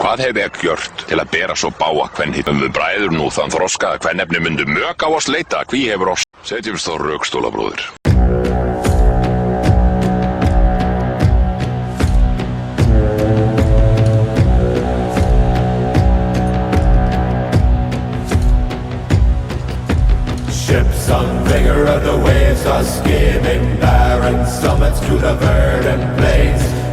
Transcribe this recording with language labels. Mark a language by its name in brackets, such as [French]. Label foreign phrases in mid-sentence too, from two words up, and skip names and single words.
[Icelandic] Hvað hef ég gjört til að bera svo báa kvenhýttum við bræður nú þann þroska að kvennefni myndu mök á oss leita? Hví hefur oss? Setjumst á rökstóla, bróðir. [English] Ships on vigor of the waves are skimming barren summits to the verdant plains.